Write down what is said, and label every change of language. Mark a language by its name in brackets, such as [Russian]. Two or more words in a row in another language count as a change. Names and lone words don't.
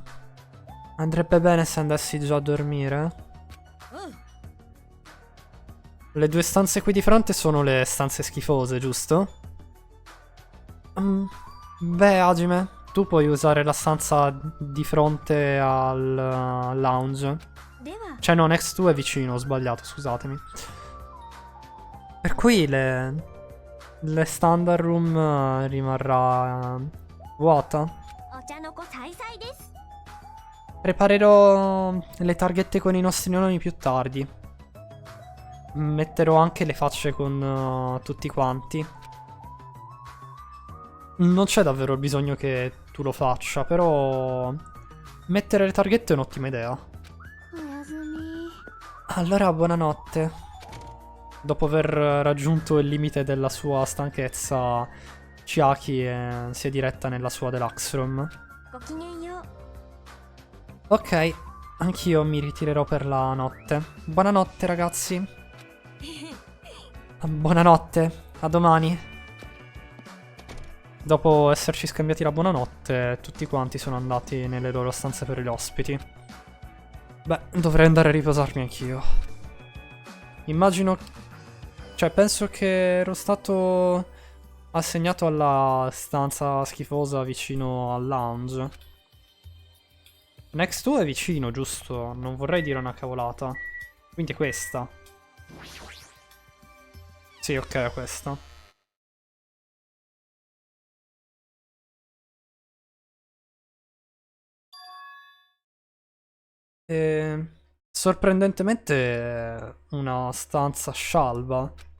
[Italian] Andrebbe bene se andassi già a dormire. Le due stanze qui di fronte sono le stanze schifose, giusto? Beh, Hajime, tu puoi usare la stanza di fronte al lounge. [Japanese] では [Italian] Cioè no, [English] next to [Italian] è vicino, ho sbagliato, scusatemi. Per cui le [English] standard room [Italian] rimarrà vuota. [Japanese] お茶の子さいさいです [Italian] Preparerò le targhette con i nostri nomi più tardi. Metterò anche le facce con tutti quanti. Non c'è davvero bisogno che tu lo faccia, però mettere le targhette è un'ottima idea. [Japanese] おやすみ [Italian] Allora, buonanotte. Dopo aver raggiunto il limite della sua stanchezza, Chiaki si è diretta nella sua [English] deluxe room. [Japanese] ごきげんよう [Italian] Ok, anch'io mi ritirerò per la notte. Buonanotte, ragazzi. Buonanotte, a domani. Dopo esserci scambiati la buonanotte, tutti quanti sono andati nelle loro stanze per gli ospiti. Beh, dovrei andare a riposarmi anch'io. Immagino... Cioè, penso che ero stato assegnato alla stanza schifosa vicino al lounge. [English] Next to [Italian] è vicino, giusto? Non vorrei dire una cavolata. Quindi è questa. Sì, ok, è questa. Sorprendentemente è una stanza scialba.